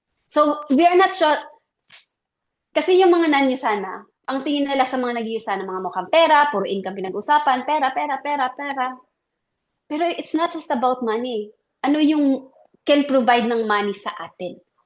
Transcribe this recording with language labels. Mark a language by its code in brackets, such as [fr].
[tl] So, we are not sure, kasi yung mga nan-Usana, ang tingin nila sa mga nag-Usana, mga mukhang pera, puro income pinag-usapan, pera, pera, pera, pera. [en] Pero it's not just about money. [tl] Ano yung [en] can provide [tl] ng money sa atin?